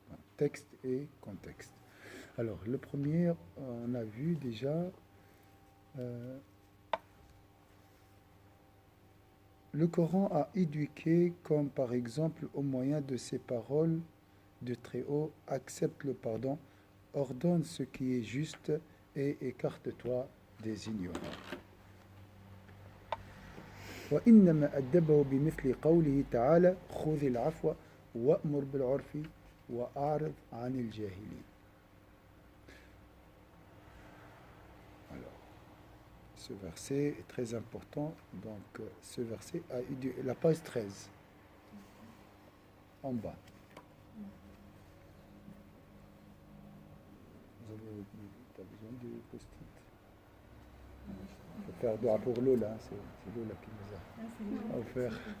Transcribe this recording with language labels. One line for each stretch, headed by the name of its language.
French: Hein, texte et contexte. Alors, le premier, on a vu déjà le Coran a éduqué comme par exemple au moyen de ces paroles de Très-Haut, accepte le pardon, ordonne ce qui est juste et écarte-toi des ignorants.
Arabic: وإنما أدبه بمثل قوله تعالى خذ العفو وأمر بالعرف وأعرض عن الجاهلين.
French: Alors, ce verset est très important. Donc, ce verset a eu la page 13 en bas. Tu as besoin de post-it. Il faut faire dua pour Lola, c'est Lola qui nous a offert.